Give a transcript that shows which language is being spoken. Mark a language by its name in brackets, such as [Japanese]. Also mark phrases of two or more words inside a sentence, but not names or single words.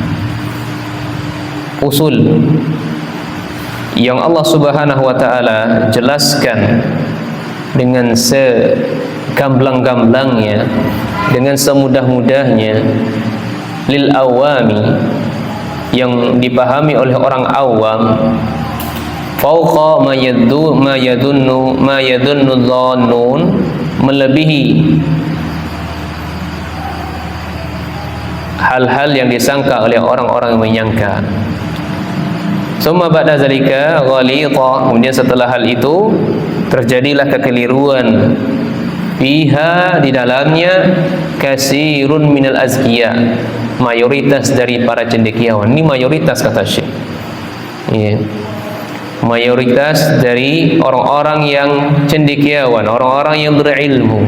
[Indonesian] usul yang Allah [Arabic] سبحانه وتعالى [Indonesian] jelaskan dengan segamblang-gamblangnya, dengan semudah-mudahnya [Arabic] للعوام, [Indonesian] yang dipahami oleh orang awam, [Arabic] فوق ما يظن ظان, [Indonesian] melebihi hal-hal yang disangka oleh orang-orang yang menyangka. [Arabic] ثم بعد ذلك غلط, [Indonesian] kemudian setelah hal itu terjadilah kekeliruan, fiha, di dalamnya, [Arabic] كثير من الأذكياء, [Indonesian] mayoritas dari para cendekiawan. Ini mayoritas kata Syekh. Ya. Mayoritas dari orang-orang yang cendekiawan, orang-orang yang berilmu.